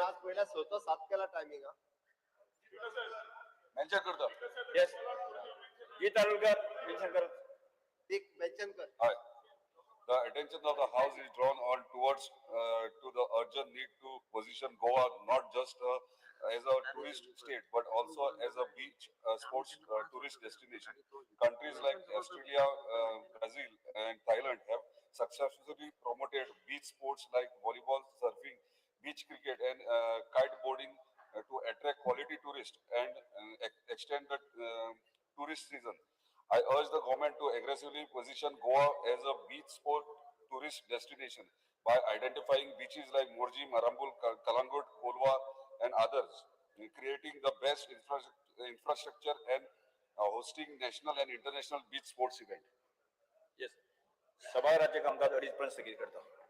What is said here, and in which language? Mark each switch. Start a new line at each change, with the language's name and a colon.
Marathi: आज पहिला 7 केला टायमिंग हा. मेन्शन करता.
English: Yes. J.
Marathi: Tarulkar mention कर. ठीक मेन्शन कर.
English: Hi. The attention of the House is drawn on towards to the urgent need to position Goa not just as a tourist state but also as a beach sports tourist destination. Countries like Australia, Brazil and Thailand have successfully promoted beach sports like volleyball, surfing, beach cricket and kiteboarding to attract quality tourists and extend the tourist season. I urge the government to aggressively position Goa as a beach sport tourist destination by identifying beaches like Morji, Marambul, Kalangut, Kolwa and others, creating the best infrastructure and hosting national and international beach sports event.
Marathi: Yes. सभागृहाचे कामकाज 2:30 पर्यंत स्थगित करता.